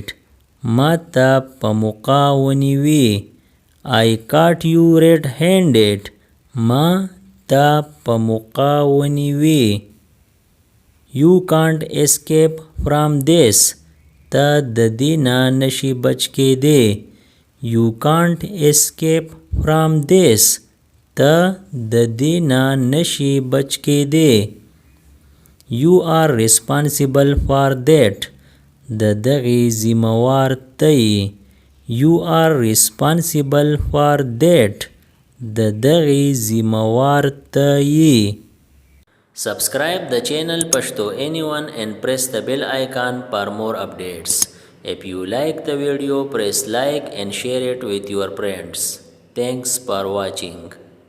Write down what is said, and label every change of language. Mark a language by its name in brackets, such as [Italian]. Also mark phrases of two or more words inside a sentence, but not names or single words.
[Pashto] ما ته په موقع ونیوي. [English] I caught you red handed. [Pashto] ما ته په موقع ونیوي. [English] You can't escape from this. [Pashto] ته د دې نه نشي بچ کېدی. [English] You can't escape from this. [Pashto] ته د دې نه نشي بچ کېدی. [English] You are responsible for that. [Pashto] د دغې ذمہوار ته یې. [English] You are responsible for that. [Pashto] د دغې ذمہوار ته یې. [English] Subscribe the channel Pashto Anyone and press the bell icon for more updates. If you like the video, press like and share it with your friends. Thanks for watching.